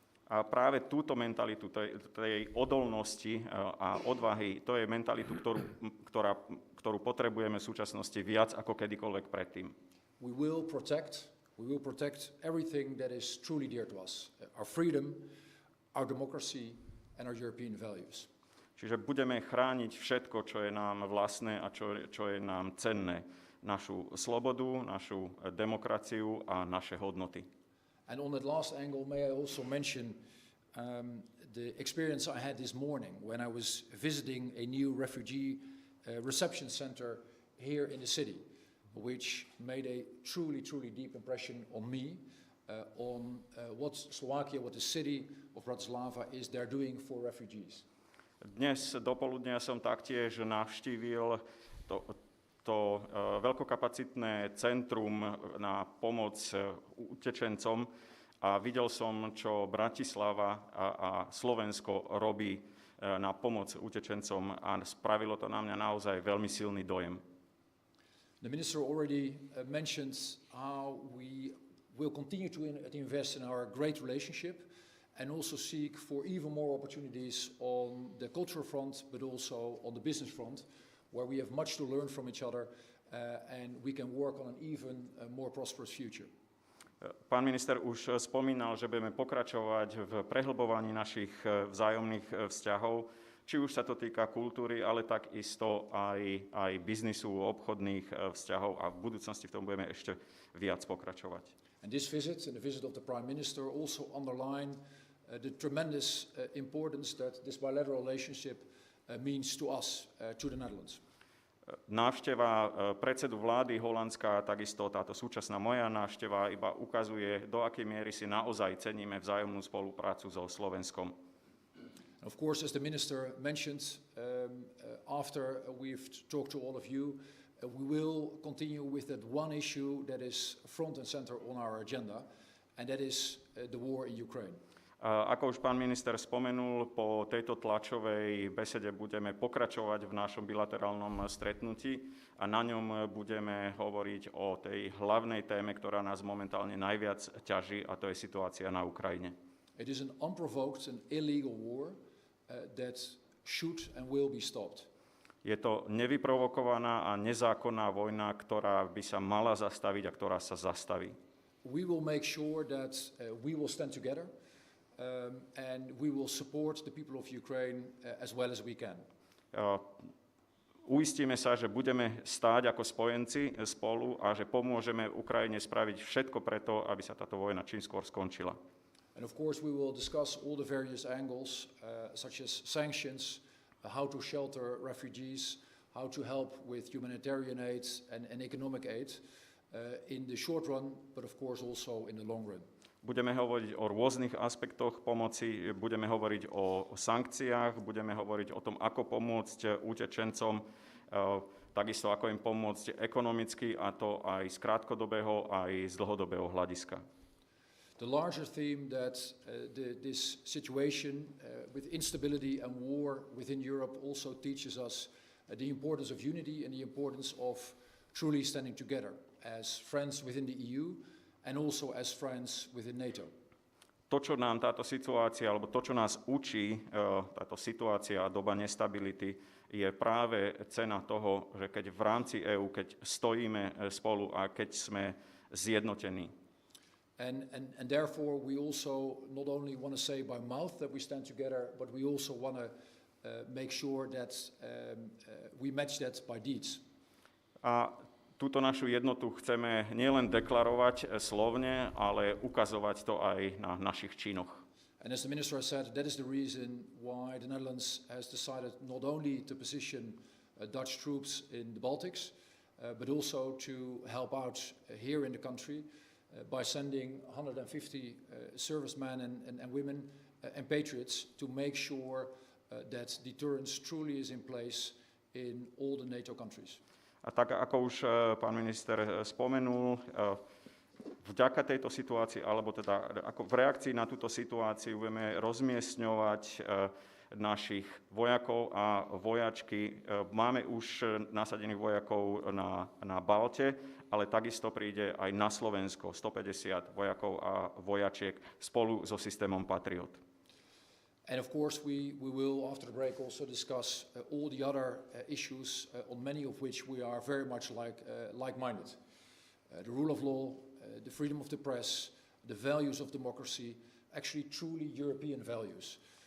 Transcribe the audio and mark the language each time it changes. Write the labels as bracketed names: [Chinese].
[Slovak] A práve túto mentalitu, tej odolnosti a odvahy, to je mentalitu, ktorú potrebujeme v súčasnosti viac ako kedykoľvek predtým. [English] We will protect everything that is truly dear to us. Our freedom, our democracy and our European values. [Slovak] Čiže budeme chrániť všetko, čo je nám vlastné a čo je nám cenné. Našu slobodu, našu demokraciu a naše hodnoty. [English] And on that last angle, may I also mention the experience I had this morning when I was visiting a new refugee reception center here in the city, which made a truly, truly deep impression on me, on what Slovakia, what the city of Bratislava is there doing for refugees. [Slovak] Dnes dopoludnia som taktiež navštívil to veľkokapacitné centrum na pomoc utečencom a videl som, čo Bratislava a Slovensko robí na pomoc utečencom a spravilo to na mňa naozaj veľmi silný dojem. [English] The minister already mentioned how We'll continue to invest in our great relationship and also seek for even more opportunities on the cultural front, but also on the business front, where we have much to learn from each other and we can work on an even more prosperous future. [Slovak] Pán minister už spomínal, že budeme pokračovať v prehlbovaní našich vzájomných vzťahov, či už sa to týka kultúry, ale takisto aj biznisu, obchodných vzťahov a v budúcnosti v tom budeme ešte viac pokračovať. [English] And this visit and the visit of the Prime Minister also underline the tremendous importance that this bilateral relationship means to us, to the Netherlands. [Slovak] Návšteva predsedu vlády Holandska, takisto táto súčasná moja návšteva iba ukazuje, do akej miery si naozaj ceníme vzájomnú spoluprácu so Slovenskom. [English] Of course, as the Minister mentioned, after we've talked to all of you, we will continue with that one issue that is front and center on our agenda, and that is the war in Ukraine. [Slovak] Ako už pán minister spomenul, po tejto tlačovej besede budeme pokračovať v našom bilaterálnom stretnutí a na ňom budeme hovoriť o tej hlavnej téme, ktorá nás momentálne najviac ťaží, a to je situácia na Ukrajine. [English] It is an unprovoked and illegal war that should and will be stopped. [Slovak] Je to nevyprovokovaná a nezákonná vojna, ktorá by sa mala zastaviť a ktorá sa zastaví. [English] We will make sure that we will stand together and we will support the people of Ukraine as well as we can. [Slovak] Uistíme sa, že budeme stáť ako spojenci spolu a že pomôžeme Ukrajine spraviť všetko preto, aby sa táto vojna čím skôr skončila. [English] And of course we will discuss all the various angles such as sanctions, how to shelter refugees, how to help with humanitarian aid and economic aid in the short run, but of course also in the long run. [Slovak] Budeme hovoriť o rôznych aspektoch pomoci, budeme hovoriť o sankciách, budeme hovoriť o tom, ako pomôcť utečencom, takisto ako im pomôcť ekonomicky, a to aj z krátkodobého, aj z dlhodobého hľadiska. [English] The larger theme that this situation with instability and war within Europe also teaches us the importance of unity and the importance of truly standing together as friends within the EU and also as friends within NATO. [Slovak] To, čo nám táto situácia, alebo to, čo nás učí táto situácia a doba nestability, je práve cena toho, že keď v rámci EÚ, keď stojíme spolu a keď sme zjednotení. [English] And therefore we also not only want to say by mouth that we stand together, but we also want to make sure that we match that by deeds. [Slovak] A túto našu jednotu chceme nielen deklarovať slovne, ale ukazovať to aj na našich činoch. [English] And as the Minister has said, that is the reason why the Netherlands has decided not only to position Dutch troops in the Baltics, but also to help out here in the country by sending 150 servicemen and women and patriots to make sure that deterrence truly is in place in all the NATO countries. [Slovak] A tak, ako už pán minister spomenul, vďaka tejto situácii, alebo teda ako v reakcii na túto situáciu budeme rozmiestňovať našich vojakov a vojačky. Máme už nasadených vojakov na Balte, ale takisto príde aj na Slovensko 150 vojakov a vojačiek spolu so systémom Patriot. [English] And of course, we will, after the break, also discuss all the other issues, on many of which we are very much like-minded. The rule of law, the freedom of the press, the values of democracy, actually truly European values.